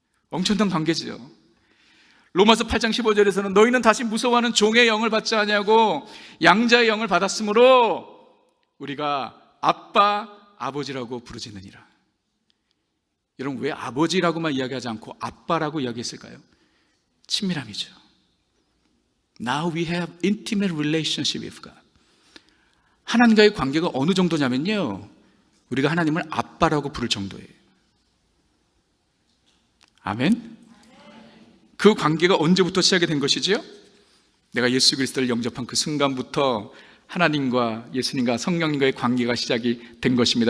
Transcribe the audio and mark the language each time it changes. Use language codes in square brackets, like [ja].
[ko] 엄청난 관계지요. 로마서 8장 15절에서는 너희는 다시 무서워하는 종의 영을 받지 아니하고 양자의 영을 받았으므로 우리가 아빠, 아버지라고 부르짖느니라. 여러분, 왜 아버지라고만 이야기하지 않고 아빠라고 이야기했을까요? 친밀함이죠. [en] Now we have intimate relationship with God. [ko] 하나님과의 관계가 어느 정도냐면요, 우리가 하나님을 아빠라고 부를 정도예요. 아멘? 그 관계가 언제부터 시작이 된 것이지요? 내가 예수 그리스도를 영접한 그 순간부터 하나님과 예수님과 성령님과의 관계가 시작이 된 것입니다.